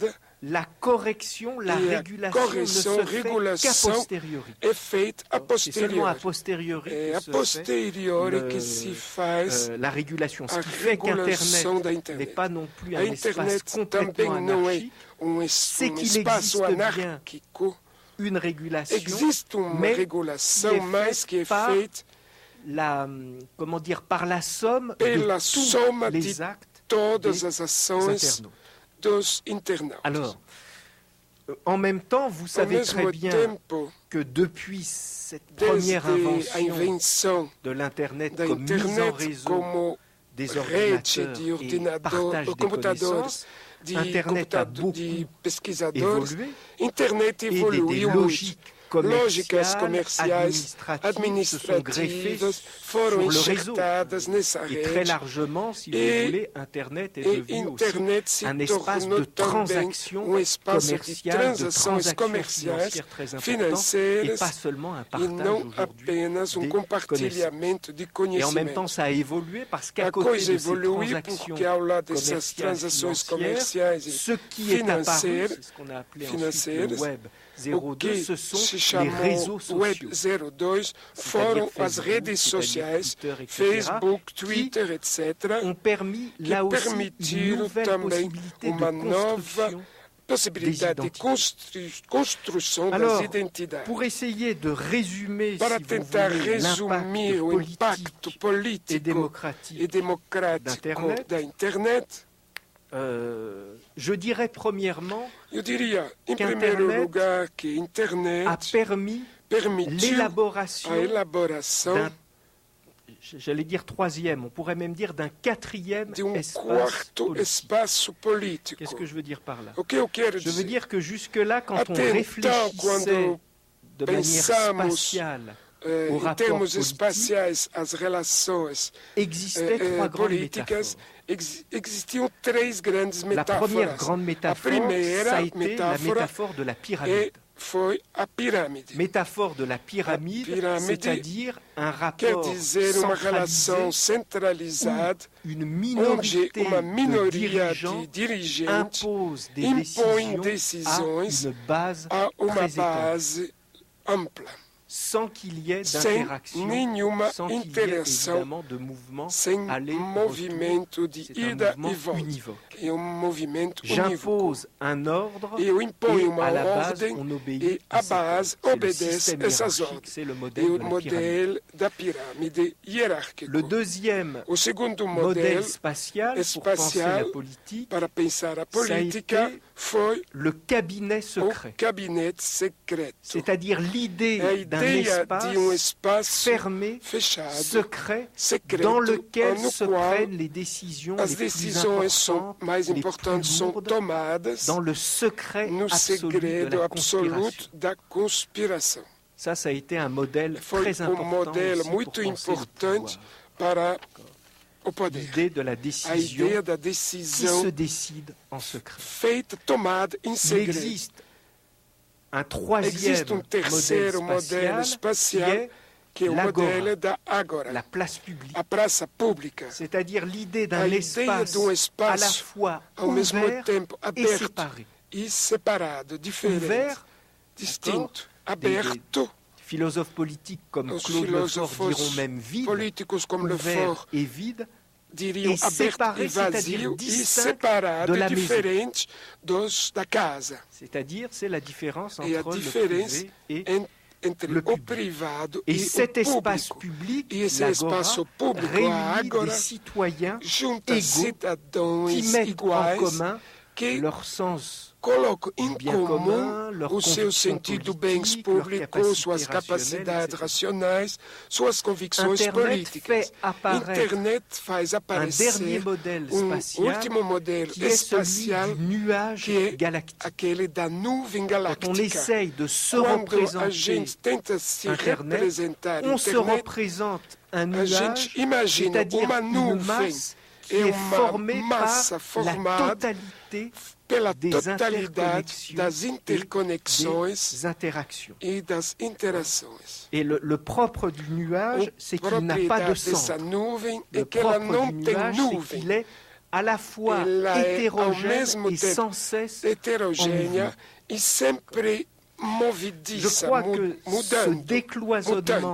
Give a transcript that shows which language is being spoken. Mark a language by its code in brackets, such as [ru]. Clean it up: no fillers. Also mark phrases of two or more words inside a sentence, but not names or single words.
[fr] Et la correction, la régulation ne se fait qu'à posteriori. C'est seulement a posteriori que se fait la régulation. Ce qui fait qu'Internet n'est pas non plus un espace complètement anarchique, c'est qu'il existe bien une régulation, [pt] existe uma [fr] mais [pt] regulação, mas que é feita [fr] comment dire, par la somme [pt] pela [fr] de tous [pt] soma [fr] les [pt] de [fr] actes [pt] todas [fr] des [pt] as ações [fr] internautes. [pt] dos internautas. [fr] Alors, en même temps, vous [pt] Ao [fr] savez très [pt] mesmo [fr] bien [pt] tempo, [fr] que depuis cette première [pt] desde a [fr] invention [pt] invenção [fr] de l'Internet [pt] da [fr] comme mise en [pt] internet [fr] réseau [pt] como [fr] des [pt] rede [fr] ordinateurs [pt] de [fr] et [pt] ordinador, [fr] partage des [pt] computadores, [fr] connaissances, [pt] de, [fr] Internet a [pt] computador, de [fr] beaucoup [pt] pesquisadores, [fr] évolué [pt] internet [fr] et des [pt] evoluiu muito. [fr] logiques [pt] Lógicas [fr] commerciales, [pt] administrativas, [fr] se sont greffées [pt] foram [fr] sur le réseau. [pt] enxertadas nessa [fr] Et très [pt] rede. [fr] largement, si vous [pt] Et- [fr] voulez, Internet est [pt] E [fr] devenu [pt] internet [fr] aussi [pt] se [fr] un espace [pt] tornou [fr] de [pt] também [fr] transactions [pt] espaço de [fr] commerciales, de [pt] transações [fr] transactions [pt] comerciais, [fr] financières très importantes, et [pt] financeiras, [fr] pas seulement un [pt] e [fr] partage [pt] não [fr] aujourd'hui [pt] apenas [fr] des [pt] compartilhamento de [fr] Et en même temps, [pt] conhecimento. [fr] ça a évolué parce qu'à [pt] A [fr] côté [pt] coisa [fr] de ces [pt] evoluiu [fr] transactions [pt] porque ao lado dessas [fr] commerciales, [pt] transações [fr] financières, [pt] comerciais [fr] ce [pt] e [fr] qui est apparu, [pt] financeiras, [fr] c'est ce qu'on a appelé [pt] financeiras, [fr] ensuite le Web [pt] o [fr] 02, [pt] que [fr] ce sont [pt] se [fr] les [pt] chamou [fr] réseaux [pt] Web [fr] sociaux. [pt] 02 foram as [fr] Facebook, [pt] redes [fr] c'est-à-dire [pt] sociais, [fr] Twitter, etc., [pt] Facebook, [fr] qui [pt] Twitter, etc., [fr] ont permis [pt] que [fr] là aussi une [pt] permitiram [fr] nouvelle [pt] também [fr] possibilité [pt] uma [fr] de [pt] nova [fr] construction. [pt] possibilidade de construção [fr] Alors, [pt] das identidades. [fr] pour essayer de résumer, [pt] Para [fr] si vous [pt] tentar [fr] voulez, [pt] resumir o impacto [fr] et [pt] político e [fr] démocratique [pt] democrático da internet, [fr] je dirais premièrement [pt] eu diria, em [fr] qu'Internet [pt] primeiro lugar, que a internet [fr] a permis [pt] permitiu [fr] l'élaboration [pt] a elaboração [fr] d'un, j'allais dire troisième, on pourrait même dire d'un quatrième [pt] de [fr] espace [pt] quarto [fr] politique. [pt] espaço político. [fr] Qu'est-ce que je veux dire par là? [pt] O que eu quero [fr] Je veux [pt] dizer? [fr] dire que jusque-là, quand on [pt] Até então, [fr] réfléchissait [pt] quando [fr] de manière [pt] pensamos, [fr] spatiale [pt] Em [fr] au rapport [pt] termos [fr] politique, [pt] espaciais, as relações [fr] existaient trois grandes [pt] políticas, [fr] métaphores. [pt] existiam três grandes [fr] La [pt] metáforas. [fr] première grande métaphore, [pt] primeira [fr] ça a été la [pt] metáfora [fr] métaphore de la pyramide. [pt] foi a pirâmide. [fr] Métaphore de la pyramide, c'est-à-dire un [pt] Quer [fr] rapport [pt] dizer uma relação [fr] centralisé [pt] centralizada, [fr] où une [pt] onde [fr] minorité [pt] uma [fr] de [pt] minoria [fr] dirigeants [pt] de dirigentes [fr] impose des [pt] impõe [fr] décisions à [pt] decisões [fr] une base [pt] a uma [fr] très étendue, [pt] base ampla, [fr] sans qu'il y ait [pt] sem [fr] d'interaction, [pt] nenhuma [fr] sans qu'il y ait [pt] interação, [fr] évidemment de mouvement [pt] sem [fr] aller-retour. [pt] movimento de [fr] C'est un [pt] ida [fr] mouvement [pt] e volta. [fr] univoque. [pt] É movimento unívoco. [fr] J'impose un ordre [pt] E eu imponho [fr] et [pt] uma [fr] à la base [pt] ordem [fr] on obéit [pt] e [fr] à [pt] a [fr] cet [pt] base [fr] ordre. C'est le [pt] obedece [fr] système [pt] essas [fr] hiérarchique, [pt] ordens. [fr] c'est le [pt] E [fr] modèle [pt] o [fr] de la pyramide. [pt] modelo da pirâmide hierárquico. [fr] Le deuxième [pt] O segundo [fr] modèle [pt] modelo [fr] spatial pour penser la [pt] espacial [fr] politique, [pt] para pensar a [fr] ça a [pt] política [fr] été [pt] foi [fr] le cabinet [pt] o [fr] secret, [pt] gabinete secreto. [fr] c'est-à-dire l'idée [pt] É a [fr] d'un [pt] ideia [fr] espace [pt] de espaço [fr] fermé, [pt] fechado, [fr] secret, [pt] secreto, [fr] dans lequel [pt] no [fr] se [pt] qual [fr] prennent les décisions [pt] as [fr] les plus [pt] decisões são [fr] importantes, [pt] mais [fr] les [pt] importantes [fr] plus [pt] são [fr] lourdes, [pt] tomadas [fr] dans le secret [pt] no [fr] absolu de [pt] segredo [fr] la [pt] absoluto [fr] conspiration. [pt] da conspiração. [fr] Ça a été un modèle [pt] Foi [fr] très important [pt] modelo [fr] aussi [pt] muito [fr] pour penser le [pt] importante [fr] pouvoir. [pt] para o poder. [fr] L'idée de la [pt] A [fr] décision [pt] ideia da [fr] qui [pt] decisão [fr] se décide en secret. [pt] feita, tomada em [fr] Il [pt] segredo. [fr] existe un troisième [pt] Existe terceiro [fr] modèle [pt] modelo [fr] spatial qui [pt] espacial [fr] est [pt] que é o [fr] l'agora, [pt] modelo da Agora, [fr] la place publique. [pt] a praça pública, [fr] C'est-à-dire l'idée d'un [pt] a ideia [fr] espace [pt] de um [fr] à la [pt] espaço [fr] fois [pt] ao mesmo [fr] ouvert [pt] tempo [fr] et [pt] aberto [fr] séparé. [pt] e separado, diferente, [fr] Ouvert, [pt] distinto, [fr] Des [pt] aberto. [fr] philosophes politiques comme [pt] Os [fr] Claude Lefort [pt] filósofos [fr] diront même vide, [pt] políticos como [fr] ouvert [pt] Lefort [fr] et vide, [pt] diriam e aberto [fr] séparé, [pt] e [fr] c'est-à-dire [pt] vazio, e [fr] distinct [pt] separado, [fr] de la maison. [pt] diferente da casa. [fr] c'est-à-dire c'est la différence [pt] E a [fr] entre le [pt] diferença [fr] privé et [pt] entre [fr] le [pt] o [fr] public. [pt] privado [fr] Et [pt] e [fr] cet [pt] o [fr] espace [pt] público. [fr] public, [pt] E esse [fr] l'agora, [pt] espaço público, a [fr] réunit [pt] Agora, [fr] des citoyens [pt] junta [fr] égaux [pt] cidadãos [fr] qui mettent en [pt] iguais [fr] commun [pt] que [fr] leur sens [pt] colocam em [fr] bien [pt] comum [fr] commun, leur [pt] o seu [fr] conviction [pt] sentido bens [fr] politique, leur [pt] públicos, suas [fr] capacité [pt] capacidades [fr] rationnelle, [pt] racionais, suas convicções [fr] Internet [pt] políticas. [fr] fait apparaître [pt] Internet faz [fr] un dernier [pt] aparecer [fr] modèle spatial [pt] último modelo [fr] qui est celui [pt] espacial, [fr] du nuage [pt] que é [fr] galactique. [pt] aquele da nuvem [fr] Quand on [pt] galáctica. [fr] essaye de se [pt] Quando a [fr] représenter [pt] gente tenta se [fr] Internet, [pt] representar [fr] on se [pt] Internet, [fr] représente un [pt] a gente [fr] nuage, [pt] imagina [fr] c'est-à-dire [pt] uma [fr] une [pt] nuvem [fr] masse qui [pt] é [fr] est [pt] uma [fr] formée [pt] massa [fr] par [pt] formada [fr] la totalité [pt] pela [fr] des [pt] totalidade das [fr] interconnexions [pt] interconexões [fr] des interactions. [pt] e das interações. [fr] Et le propre du nuage, c'est qu'il n'a pas de [pt] propriedade dessa [fr] centre. [pt] nuvem é [fr] Le [pt] que ela [fr] propre [pt] não [fr] du [pt] tem [fr] nuage, c'est [pt] nuvem. [fr] qu'il est à la fois [pt] Ela é, ao [fr] hétérogène [pt] mesmo [fr] et [pt] tempo, [fr] sans cesse [pt] heterogênea e sempre [fr] Je [pt] movediça, [fr] crois que ce [pt] mudando, [fr] décloisonnement